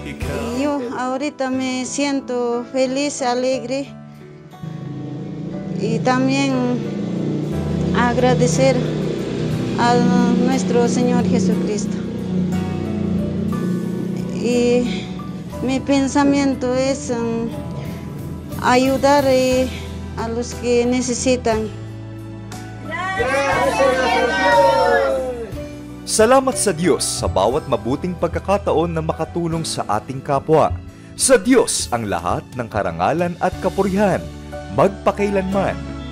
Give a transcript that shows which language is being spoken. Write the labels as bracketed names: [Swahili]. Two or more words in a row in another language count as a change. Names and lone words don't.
[Spanish] Yo ahorita me siento feliz, alegre y también agradecer a nuestro Señor Jesucristo. Y mi pensamiento es ayudar a los que necesitan. [Filipino] Salamat sa Diyos sa bawat mabuting pagkakataon na makatulong sa ating kapwa. Sa Diyos ang lahat ng karangalan at kapurihan, magpakailanman.